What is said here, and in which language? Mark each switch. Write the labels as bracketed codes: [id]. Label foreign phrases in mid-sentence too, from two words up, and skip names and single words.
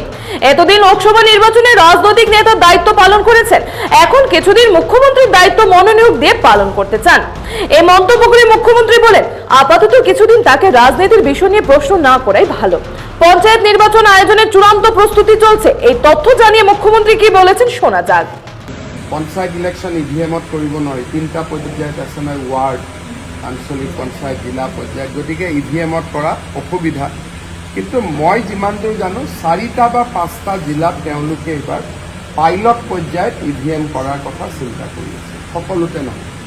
[bn] এতদিন লোকসভা নির্বাচনে রাজনৈতিক নেতার দায়িত্ব পালন করেছেন, এখন কিছুদিন মুখ্যমন্ত্রীর দায়িত্ব মনোনিয়োগ দিয়ে পালন করতে চান। এই মন্তব্য করে মুখ্যমন্ত্রী বলেন, আপাতত কিছুদিন তাকে রাজনীতির বিষয় নিয়ে প্রশ্ন না করাই ভালো। পঞ্চায়েত নির্বাচন আয়োজনের চূড়ান্ত প্রস্তুতি চলছে। এই তথ্য জানিয়ে মুখ্যমন্ত্রী কি বলেছেন শোনা যাক। [as] পঞ্চায়ত ইলেকশ্যন ইভিএমত কৰিব নোৱাৰি, 3টা পৰ্যায়ত আছে নহয়, ৱাৰ্ড, আঞ্চলিক পঞ্চায়ত, জিলা পৰ্যায়ত, গতিকে ইভিএমত কৰা অসুবিধা। কিন্তু মই যিমান দূৰ জানো 4টা বা 5টা জিলাত তেওঁলোকে এইবাৰ পাইলট পৰ্যায়ত ইভিএম কৰাৰ কথা চিন্তা কৰি আছে, সকলোতে নহয়।